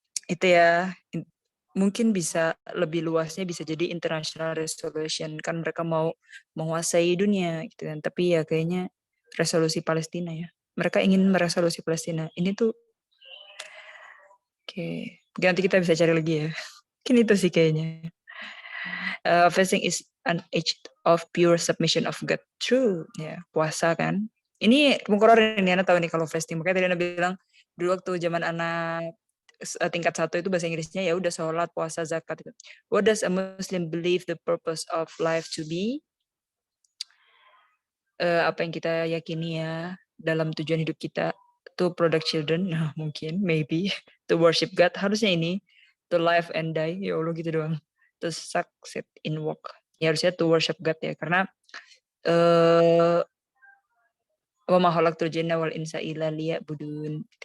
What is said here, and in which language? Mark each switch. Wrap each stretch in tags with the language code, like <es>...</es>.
<id>Itu ya, mungkin bisa lebih luasnya bisa jadi international resolution. Kan mereka mau menguasai dunia gitu kan. Tapi ya kayaknya resolusi Palestina ya. Mereka ingin meresolusi Palestina. Ini tuh oke. Nanti kita bisa cari lagi ya. Mungkin itu sih kayaknya.</id> <en>Fasting is an age of pure submission of God.</en> <id>True, ya puasa kan. Ini mukoror ini Ana tahu nih kalau fasting. Makanya tadi Ana bilang dulu waktu zaman anak tingkat 1 itu bahasa Inggrisnya ya udah sholat, puasa, zakat itu.</id> <en>What does a Muslim believe the purpose of life to be?</en> <id>Apa yang kita yakini ya dalam tujuan hidup kita,</id> <en>to product children,</en> <id>nah mungkin,</id> <en>maybe, to worship God,</en> <id>harusnya ini,</id> <en>to live and die,</en> <id>ya Allah gitu doang,</id> <en>to succeed in work,</en> <id>ya harusnya</id> <en>to worship God</en> <id>ya, karena</id> <ar>wa ma khalaqtul jinna wal insa illa liya'budun.</ar>